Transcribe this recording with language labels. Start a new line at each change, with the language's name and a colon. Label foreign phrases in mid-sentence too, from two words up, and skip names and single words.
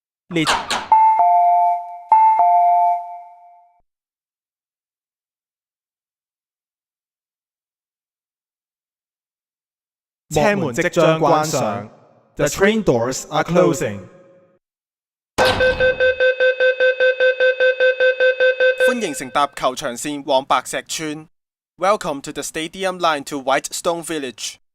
Cantonese: 列車門即將關上。
English: The train doors are closing.
Cantonese: 歡迎乘搭球場線往白石村。
English: Welcome to the Stadium Line to Whitestone Village.